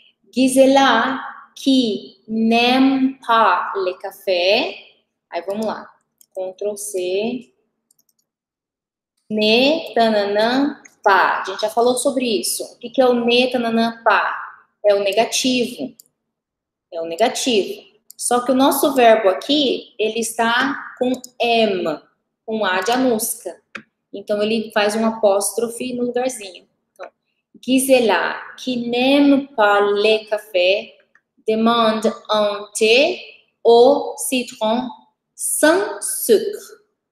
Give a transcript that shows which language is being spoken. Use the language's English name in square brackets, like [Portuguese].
[French] Gisela, qui n'aime pas le café. [Portuguese] Aí vamos lá. Ctrl C. Ne, tananã, pá. A gente já falou sobre isso. O que é o ne, tananã, pá? É o negativo. É o negativo. Só que o nosso verbo aqui, ele está com M, com A de anusca. Então, ele faz um apóstrofe no lugarzinho. [French] Então, Gisela, qui n'aime pas le café, demande un thé au citron sans sucre.